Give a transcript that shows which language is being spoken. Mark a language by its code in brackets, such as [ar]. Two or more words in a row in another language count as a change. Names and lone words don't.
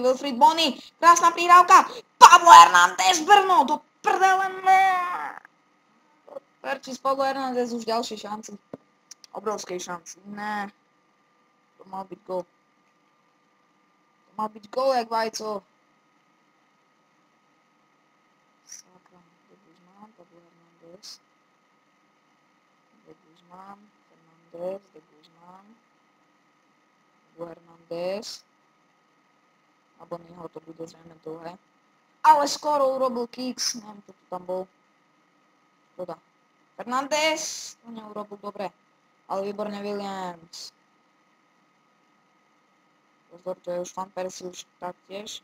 [sk] Wilfried Bony. Krásna prihrávka. Pablo Hernández. Brno. Do prdele. Perčís Pablo Hernández už ďalšej šanci. Obrovskej šanci. Ne. To mal byť gól. Jak vajco. Sakra. De Guzmán. Pablo Hernández. De Guzmán. Hernández. A Bonyho to bude zrejme dlhé. Ale skoro urobil kicks. Neviem, čo to tam bol. Škoda. Fernández. To neurobil dobre. Ale výborne Williams. Pozor, to je už Van Persie už taktiež.